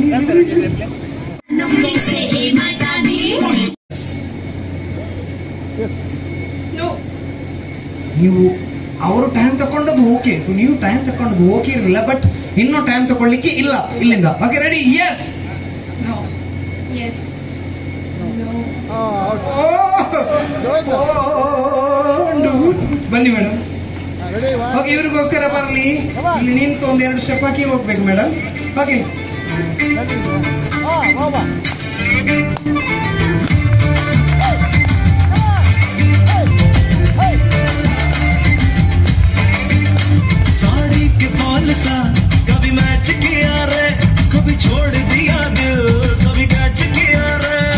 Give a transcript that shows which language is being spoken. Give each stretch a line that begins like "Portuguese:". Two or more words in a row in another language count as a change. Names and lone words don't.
Kannada: ನೀವು ಅವರು ಟೈಮ್ ತಗೊಂಡದ್ದು ಓಕೆ ಇತ್ತು, ನೀವು ಟೈಮ್ ತಗೊಂಡದ್ದು ಓಕೆ ಇರಲಿಲ್ಲ, ಬಟ್ ಇನ್ನೂ ಟೈಮ್ ತಗೊಳ್ಳಿಕ್ಕೆ ಇಲ್ಲ ಇಲ್ಲಿಂದ. ಓಕೆ, ರೆಡಿ? ಎಸ್. ಬನ್ನಿ ಮೇಡಮ್. ಓಕೆ, ಇವ್ರಿಗೋಸ್ಕರ ಬರ್ಲಿ. ಇಲ್ಲಿ ನಿಂತು ಒಂದ್ 2 ಸ್ಟೆಪ್ ಹಾಕಿ ಹೋಗ್ಬೇಕು ಮೇಡಮ್. ಓಕೆ,
Hindi: साड़ी के फॉल सा कभी मैच किया रे, कभी छोड़ दिया दिल, कभी कैच किया रे.